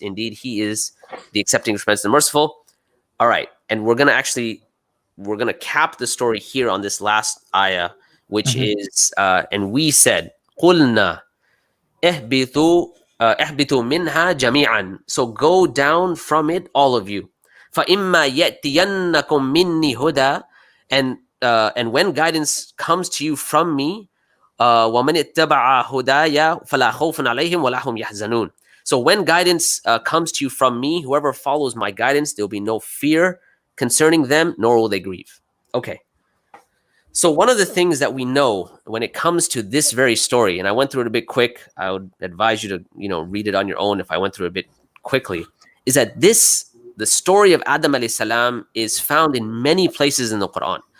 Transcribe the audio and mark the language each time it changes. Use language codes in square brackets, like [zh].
[en] Indeed, he is the accepting, repentance, and merciful. All right. And we're going to cap the story here on this last ayah, which is, and we said, [ar] قُلْنَا اهبطوا منها جميعا. [en] So go down from it, all of you. [ar] فَإِمَّا يَأْتِيَنَّكُم مِّنِّي هُدًى. [en] And when guidance comes to you from me, [ar] وَمَنِ اتَّبَعَ هُدَايَ فَلَا خَوْفٌ عَلَيْهِمْ وَلَا هُمْ يَحْزَنُونَ. [en] So when guidance comes to you from me, whoever follows my guidance, there will be no fear concerning them, nor will they grieve. Okay. So one of the things that we know when it comes to this very story, and I went through it a bit quick, I would advise you to, read it on your own if I went through it a bit quickly, is that the story of Adam alayhi salam is found in many places in the Quran.